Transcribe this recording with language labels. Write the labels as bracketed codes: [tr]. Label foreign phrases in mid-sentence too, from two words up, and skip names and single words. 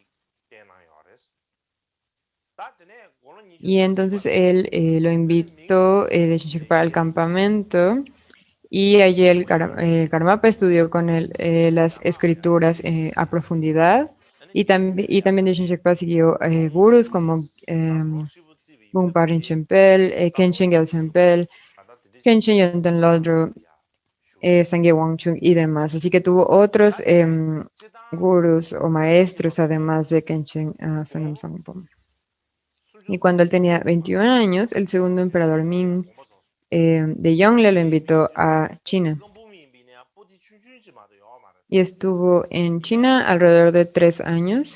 [es] Y entonces él lo invitó de Shinshekpa al campamento, y allí el Karmapa estudió con él las escrituras a profundidad, y también de Shinshekpa siguió gurús como Bungpa Rinchen, Khenchen Gyaltsen, Khenchen Yonten Lodro, Sangye Wangchung y demás. Así que tuvo otros gurús o maestros además de Khenchen Sonam Songpo. Y cuando él tenía 21 años, el segundo emperador Ming de Yongle lo invitó a China. Y estuvo en China alrededor de 3 años.